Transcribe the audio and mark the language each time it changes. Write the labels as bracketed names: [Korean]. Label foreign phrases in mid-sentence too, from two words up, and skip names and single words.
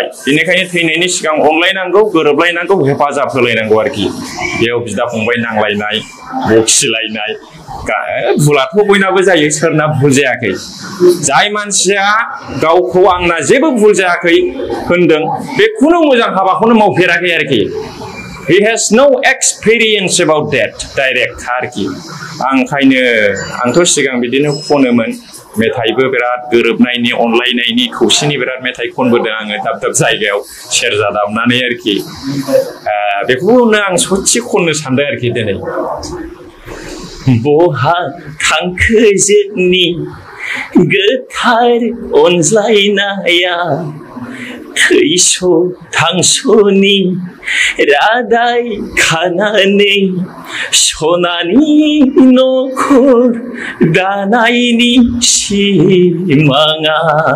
[Bodo] बेनिखायनो थैनायनि सिगां अनलायनांगौ, गोरोबलायनांगौ, हेफाजाब होलायनांगौ आरोखि। बेयाव बिदा फंबाय नांलायनाय, बखिलायनाय, भुलाथ' बयनाबो जायो, सोरना भुल जायाखै। जाय मानसिया गावखौ आंना जेबो भुल जायाखै होनदों, बे खुनु मोजां हाबाखौनो मावफेराखै आरोखि। [English] He has no experience about that direct आरोखि। [Bodo] ओंखायनो आंथ' सिगां बिदिनो खनोमोन मेथाइबो, बिराद गोरोबनायनि, अनलायनायनि, खौसेनि बिराद मेथाइ खनबोदों आङो दाब दाब जायगायाव सेरजा दामनानै आरोखि। बेखौनो आं ससे खननो सानदों आरोखि दिनै। बहा थांखो जोंनि गोथार अनज्लायनाया, थैस' थांस'नि रादाय खानानै, सनानि न'खर दानायनि सिमाङा